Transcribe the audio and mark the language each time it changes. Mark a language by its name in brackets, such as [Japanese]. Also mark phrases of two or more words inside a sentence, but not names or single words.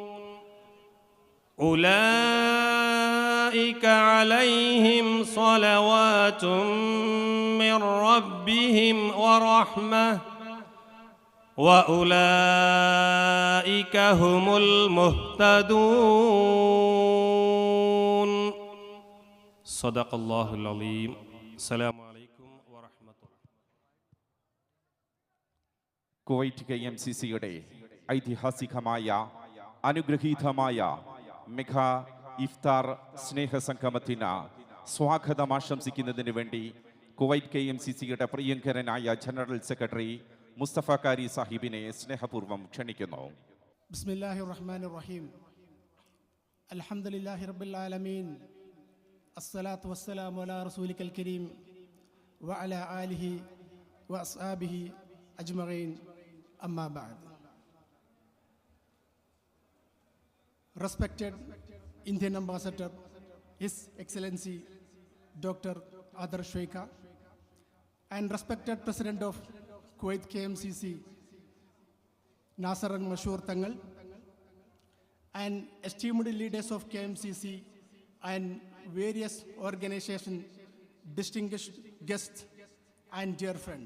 [Arabic] أولئك عليهم صلوات من ربهم ورحمة وأولئك هم المهتدون. صدق الله العظيم. السلام عليكم ورحمة الله. [Malayalam] കുവൈറ്റ് KMCCയുടെ ഐതിഹാസികമായ അനുഗ്രഹീതമായ മെഗാ ഇഫ്താർ സ്നേഹസംഗമത്തിന് സ്വാഗതം ആശംസിക്കുന്നതിന് വേണ്ടി കുവൈറ്റ് KMCCയുടെ പ്രിയങ്കരനായ [English] general secretary [Malayalam] മുസ്തഫ കാരി സാഹിബിനെ സ്നേഹപൂർവ്വം ക്ഷണിക്കുന്നു. [Arabic] بسم الله الرحمن الرحيم. الحمد لله رب العالمين. الصلاة والسلام على رسولك الكريم وعلى آله وأصحابه أجمعين. أما بعد. [English] Respected Indian Ambassador, His Excellency Dr. Adar Sheikha, and respected President of Kuwait KMCC, Nasser al-Mashoor Tangal, and esteemed leaders of KMCC and various organizations, distinguished guests, and dear friends.